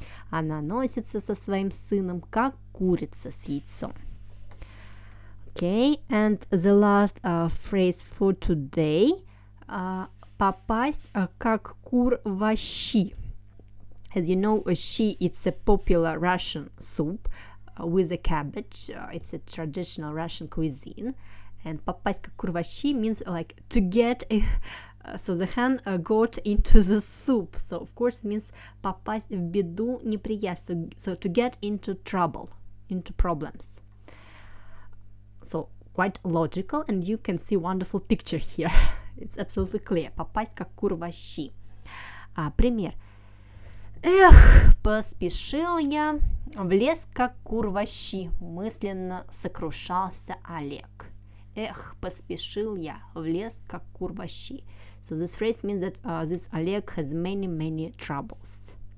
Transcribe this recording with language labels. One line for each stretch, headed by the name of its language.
Russian: Она носится со своим сыном, как курица с яйцом.
English: Okay, and the last phrase for today.
Russian: Попасть, как кур в щи.
English: As you know, щи, it's a popular Russian soup with a cabbage. It's a traditional Russian cuisine. And
Russian: попасть, как кур в щи
English: means like to get, so the hen got into the soup. So, of course, it means
Russian: попасть в беду, неприятность.
English: So, to get into trouble, into problems. So, quite logical, and you can see wonderful picture here. It's absolutely clear.
Russian: Попасть, как кур в щи. Пример. Эх, поспешил я в лес, как кур в щи, мысленно сокрушался Олег. Эх, поспешил я в лес, как кур в щи.
English: So this phrase means that this Oleg has many troubles.